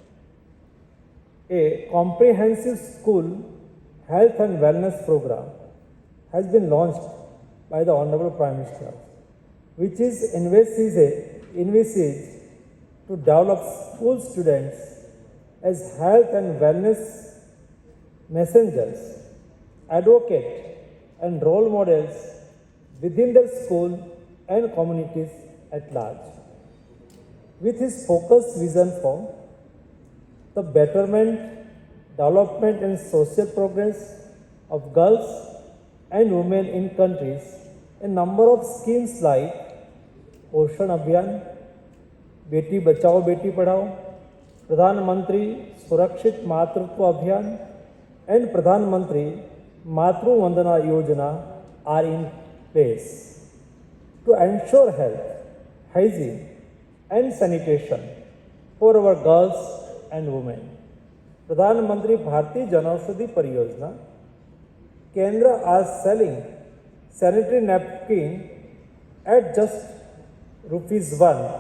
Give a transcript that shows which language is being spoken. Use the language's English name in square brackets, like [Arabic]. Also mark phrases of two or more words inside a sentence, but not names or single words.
[English] A comprehensive school health and wellness program has been launched by the Honorable Prime Minister, which is envisaged to develop school students as health and wellness messengers, advocates, and role models within their school and communities at large. With his focused vision for the betterment, development, and social progress of girls and women in countries, a number of schemes like Poshan Abhiyan, Beti Bachao Beti Padhao, Pradhan Mantri Surakshit Matritva Abhiyan, and Pradhan Mantri Matru Vandana Yojana are in place to ensure health, hygiene, and sanitation for our girls and women. Pradhan Mantri Bharati Janaushadhi Pariyojana, Kendra are selling sanitary napkin at just ₹1.